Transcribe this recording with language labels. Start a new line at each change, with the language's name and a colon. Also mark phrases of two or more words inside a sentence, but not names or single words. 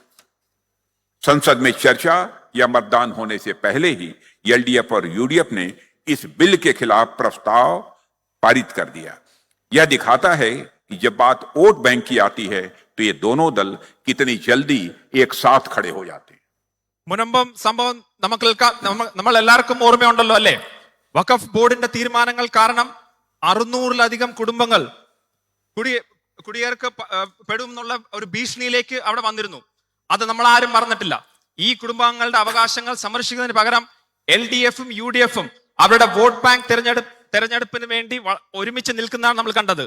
Hindi: संसद में चर्चा या मतदान होने से पहले ही LDF और UDF ने इस बिल के खिलाफ प्रस्ताव पारित कर दिया। यह दिखाता है कि जब बात वोट बैंक की आती है तो ये दोनों दल कितनी जल्दी एक साथ खड़े हो जाते हैं।
Malayalam: മുനമ്പം സംഭവം നമ്മൾ എല്ലാവർക്കും ഓർമ്മയുണ്ടല്ലോ അല്ലേ? വഖഫ് ബോർഡിന്റെ തീരുമാനങ്ങൾ കാരണം 600-ലധികം കുടുംബങ്ങൾ കുടിയേർക്ക് പെടും എന്നുള്ള ഒരു ഭീഷണിയിലേക്ക് അവിടെ വന്നിരുന്നു. അത് നമ്മൾ ആരും മറന്നിട്ടില്ല. ഈ കുടുംബങ്ങളുടെ അവകാശങ്ങൾ സംരക്ഷിക്കുന്നതിന് പകരം LDF-ഉം UDF-ഉം അവരുടെ വോട്ട് ബാങ്ക് തെരഞ്ഞെടുപ്പിന് വേണ്ടി ഒരുമിച്ച് നിൽക്കുന്നതാണ് നമ്മൾ കണ്ടത്.